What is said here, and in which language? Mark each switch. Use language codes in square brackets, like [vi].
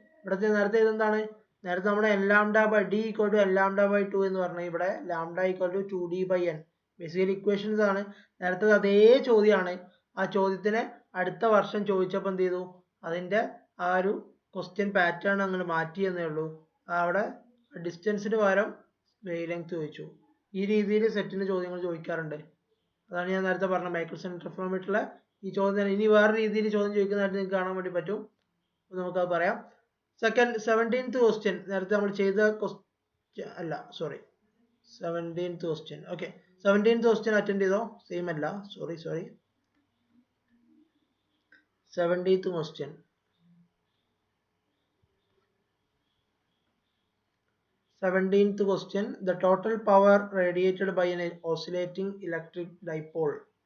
[ml] ഇവിടുത്തെ നേരത്തെ ഇതെന്താണ്, നേരത്തെ നമ്മുടെ L λ by D equal to L λ by 2 എന്ന് പറഞ്ഞാൽ ഇവിടെ λ equal to 2D by N. Basically equations ആണ്. നേരത്തെ അതേ ചോദ്യമാണ്. ആ ചോദ്യത്തിനെ അടുത്ത വർഷം ചോദിച്ചപ്പോൾ എന്ത് ചെയ്തു, അതിൻ്റെ ആ ഒരു ക്വസ്റ്റ്യൻ പാറ്റേൺ അങ്ങനെ മാറ്റി എന്നേ ഉള്ളൂ. അവിടെ ഡിസ്റ്റൻസിന് പകരം വേവ് ലെങ്ത് ചോദിച്ചു. ഈ രീതിയിൽ സെറ്റിന് ചോദ്യങ്ങൾ ചോദിക്കാറുണ്ട്. അതാണ് ഞാൻ നേരത്തെ പറഞ്ഞ മൈക്കിൾസൺ ഇന്റർഫെറോമീറ്ററിലെ ഈ ചോദ്യം. ഇനി വേറെ രീതിയിൽ ചോദ്യം ചോദിക്കുന്നതായിട്ട് നിങ്ങൾക്ക് കാണാൻ വേണ്ടി പറ്റും. നമുക്കത് പറയാം. സെക്കൻഡ് 17th ക്വസ്റ്റ്യൻ നേരത്തെ നമ്മൾ ചെയ്ത ക്വസ്റ്റ്യൻ അല്ല, sorry 17th question. Okay, 17th question attend ചെയ്തോ? സെയിം അല്ല, sorry 17th question. [en] 17th question, the total power radiated by an oscillating electric dipole.